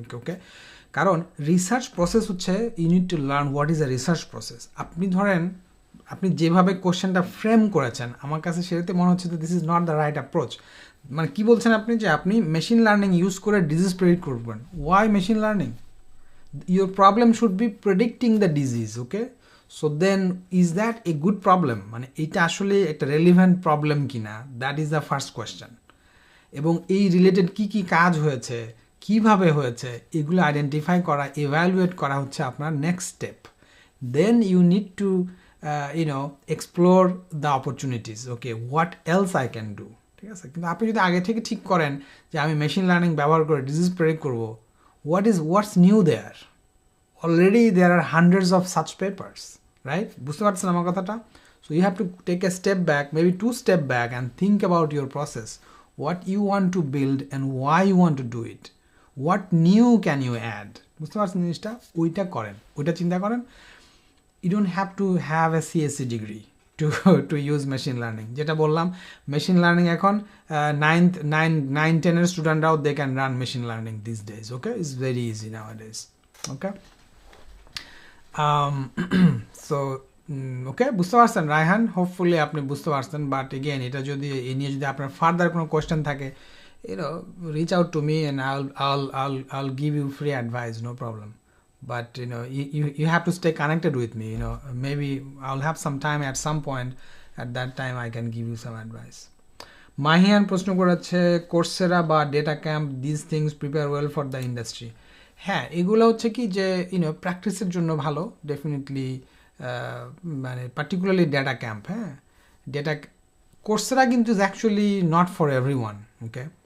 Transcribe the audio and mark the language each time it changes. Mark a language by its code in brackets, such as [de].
[en] Okay, কারণ research process হচ্ছে you need to learn what is a research process. [bn] আপনি ধরেন আপনি যেভাবে কোশ্চেনটা ফ্রেম করেছেন আমার কাছে সেটাতে মনে হচ্ছে যে [en] This is not the right approach. [bn] মানে কি বলছেন আপনি যে আপনি মেশিন লার্নিং ইউজ করে ডিজিজ প্রেডিক্ট করবেন? [en] Why machine learning? Your problem should be predicting the disease, okay? So then is that a good problem? [bn] মানে এটা আসলে একটা রেলিভেন্ট প্রবলেম কিনা, [en] That is the first question. [bn] এবং এই রিলেটেড কি কি কাজ হয়েছে, কিভাবে হয়েছে, এগুলো আইডেন্টিফাই করা, এভ্যালুয়েট করা হচ্ছে আপনার next step. [en] then you need to explore the opportunities, okay what else I can do, [bn] ঠিক আছে? কিন্তু আপনি যদি আগে থেকে ঠিক করেন যে আমি মেশিন লার্নিং ব্যবহার করে ডিজিজ প্রেডিক্ট করবো, [en] what's new there? Already there are hundreds of such papers, right? [bn] বুঝতে পারছেন আমার কথাটা? [en] So you have to take a step back, maybe 2 step back and think about your process, what you want to build and why you want to do it, what new can you add, [bn] বুঝতে পারছেন জিনিসটা? ওইটা করেন, ওইটা চিন্তা করেন। [en] You don't have to have a CSC degree to use machine learning. [bn] যেটা বললাম, [en] machine learning এখন 9-10 স্টুডেন্টরাও they can run machine learning these days, okay? It's very easy nowadays, okay? So okay, [bn] বুঝতে পারছেন রায়হান? হোপফুলি আপনি বুঝতে পারছেন। [en] but again [bn] এটা যদি এই নিয়ে যদি আপনার ফার্দার কোনো কোয়েশ্চেন থাকে, [en] reach out to me and I'll give you free advice, no problem. But you have to stay connected with me, maybe I'll have some time at some point, at that time I can give you some advice. Mahiyan [bn] প্রশ্ন করেছে [en] Coursera বা DataCamp, this things prepare well for the industry. [bn] হ্যাঁ, এগুলো হচ্ছে কি যে প্র্যাকটিসের জন্য ভালো, ডেফিনেটলি, মানে পার্টিকুলারলি ডেটা ক্যাম্প। [en] হ্যাঁ, data Coursera কিন্তু is actually not for everyone, okay?